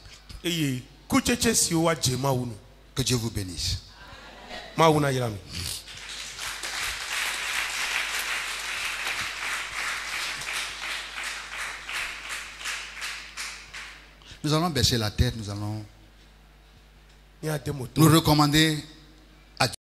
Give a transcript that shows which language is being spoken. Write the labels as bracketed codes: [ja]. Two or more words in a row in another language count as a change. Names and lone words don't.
[ee] Eye kutsetse siwo woadze Mawu nu. [fr] Que Dieu vous bénisse. [ee] Mawu na yra mi. [fr] Nous allons baisser la tête, nous allons [ee] Míade mo to. [fr] nous recommander